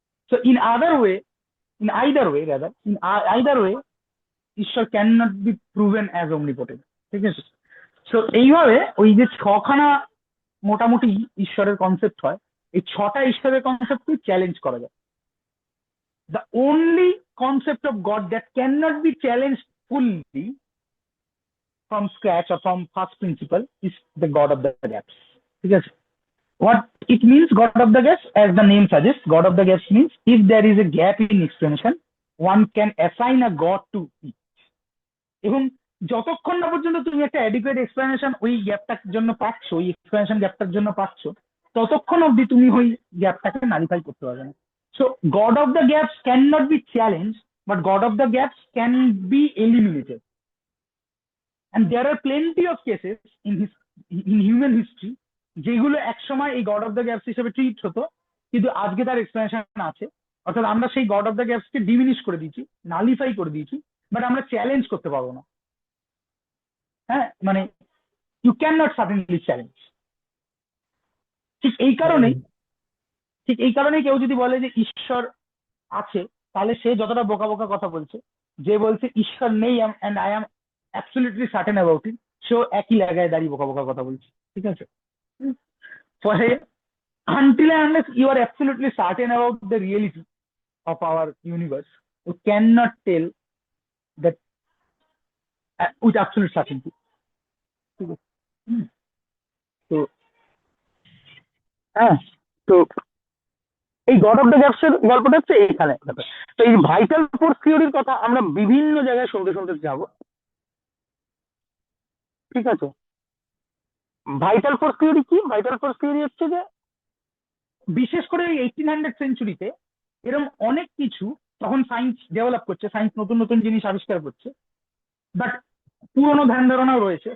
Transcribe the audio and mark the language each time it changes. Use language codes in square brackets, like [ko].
[en] So in other way, in either way rather in either way, ঈশ্বর can not be proven as omnipotent। [bn] ঠিক আছে। So এইভাবে ওই যে ছখানা মোটামুটি ঈশ্বরের কনসেপ্ট হয়, এই ছটা ঈশ্বরের কনসেপ্টকে চ্যালেঞ্জ করা যায়। [en] The only concept of God that can not be challenge fully from scratch or from first principle is the God of the gaps. [bn] ঠিক আছে। [en] What it means, God of the gaps, as the name suggests, God of the gaps means if there is a gap in explanation, one can assign a God to it। [bn] এবং যতক্ষণ না পর্যন্ত তুমি একটা adequate explanation ওই গ্যাপটার জন্য পাচ্ছ, ওই এক্সপ্লেনেশন গ্যাপটার জন্য পাচ্ছ, ততক্ষণ অব্দি তুমি ওই গ্যাপটাকে নালিফাই করতে পারবে না। [en] So God of the gaps can not be challenge, but God of the gaps can be eliminated. And there are plenty of cases in human history [bn] যেগুলো একসময় এই গড অফ দ্য গ্যাপস হিসেবে treat হতো, কিন্তু আজকে তার explanation আছে। অর্থাৎ আমরা সেই god of the gaps K diminish করে দিয়েছি, নালিফাই করে দিয়েছি, বাট আমরা চ্যালেঞ্জ করতে পারবো না। হ্যাঁ, মানে [en] You can not certainly challenge. [bn] ঠিক এই হুম। কারণেই, ঠিক এই কারণেই কেউ যদি বলে যে ঈশ্বর আছে, তাহলে সে যতটা বোকা বোকা কথা বলছে। যে বলছে ঈশ্বর নেই [en] and I am absolutely certain about it, [bn] সেও একই জায়গায় দাঁড়িয়ে বোকা বোকা কথা বলছে। ঠিক আছে। [en] ফলে until and unless you are absolutely certain about the reality of our universe, you cannot tell that with absolute certainty। [bn] ঠিক আছে। হুম। তো হ্যাঁ, তো এই গড অফ দ্য গ্যাপস এর গল্পটা হচ্ছে এইখানে। তো এই ভাইটাল ফোর্স থিওরির কথা আমরা বিভিন্ন জায়গায় শুনতে শুনতে যাবো। ঠিক আছে। ভাইটাল ফোর্স থিওরি কি? ভাইটাল ফোর্স থিওরি হচ্ছে যে বিশেষ করে এই 1800 সেঞ্চুরিতে এরকম অনেক কিছু, তখন সায়েন্স ডেভেলপ করছে, সায়েন্স নতুন নতুন জিনিস আবিষ্কার করছে, বাট পুরোনো ধ্যান ধারণাও রয়েছে।